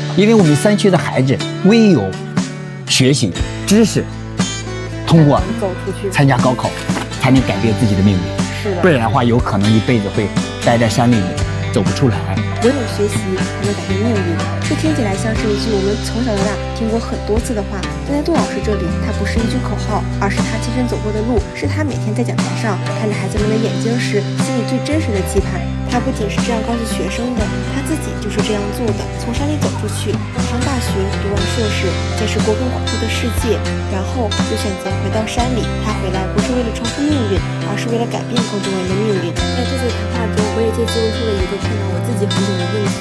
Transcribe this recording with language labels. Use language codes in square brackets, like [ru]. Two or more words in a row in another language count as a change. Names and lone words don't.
[zh] 因為我們山區的孩子唯有學習知識，通過走出去參加高考，才能改變自己的命運。是的，不然的話，有可能一輩子會待在山裡面，走不出來。唯有學習才能改變命運。這聽起來像是一句我們從小到大聽過很多次的話，但在杜老師這裡，它不是一句口號，而是他親身走過的路，是他每天在講台上看着孩子們的眼睛時，心裡最真實的期盼。他不僅是這樣告訴學生的，他自己就是這樣做的。從山裡走出去，上大學，讀完碩士，見識過更廣闊的世界，然後又選擇回到山裡。他回來不是為了重複命運，而是为了改变更多人的命運。在這次談話中，我也借機問出了一個困擾我自己很久的問題。